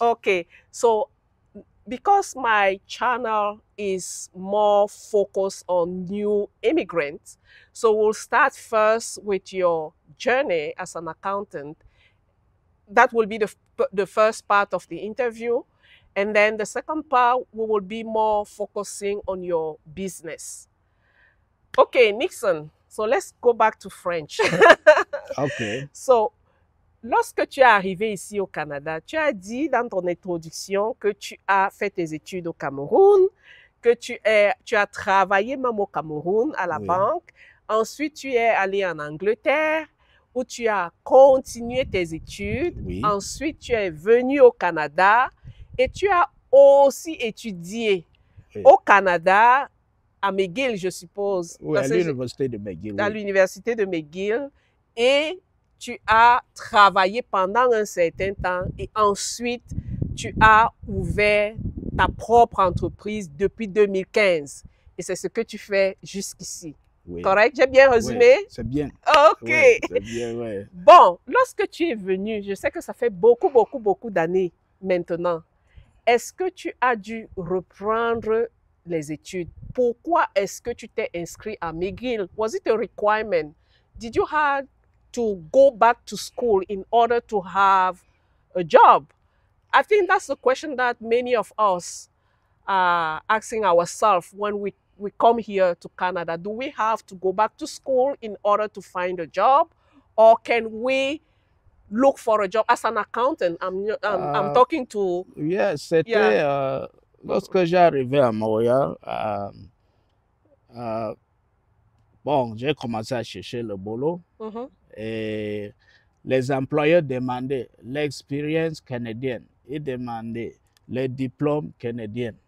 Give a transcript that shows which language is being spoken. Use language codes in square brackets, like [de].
[en] Okay, so because my channel is more focused on new immigrants, so we'll start first with your journey as an accountant. That will be the first part of the interview. And then the second part, we will be more focusing on your business. Okay, Nixon. So let's go back to French. Okay. [fr] So, lorsque tu es arrivé ici au Canada, tu as dit dans ton introduction que tu as fait tes études au Cameroun, que tu as travaillé même au Cameroun à la banque. Ensuite, tu es allé en Angleterre où tu as continué tes études. Ensuite, tu es venu au Canada et tu as aussi étudié au Canada, à McGill, je suppose. Oui, à l'université de McGill. À l'université de McGill. Et tu as travaillé pendant un certain temps et ensuite, tu as ouvert ta propre entreprise depuis 2015. Et c'est ce que tu fais jusqu'ici. Oui. Correct? J'ai bien résumé? Oui, c'est bien. OK. Oui, c'est bien, oui. Bon, lorsque tu es venu, je sais que ça fait beaucoup d'années maintenant. Est-ce que tu as dû reprendre les études? Pourquoi est-ce que tu t'es inscrit à McGill? [en] Was it a requirement? Did you have to go back to school in order to have a job? I think that's the question that many of us asking ourselves when we come here to Canada, do we have to go back to school in order to find a job, or can we look for a job as an accountant? I'm Uh, talking to, yeah, yeah. [fr] c'était lorsque j'ai arrivé à Montréal. Euh, bon, j'ai commencé à chercher le boulot Mhm. et les employeurs demandaient l'expérience canadienne. Ils demandaient les diplômes canadiens.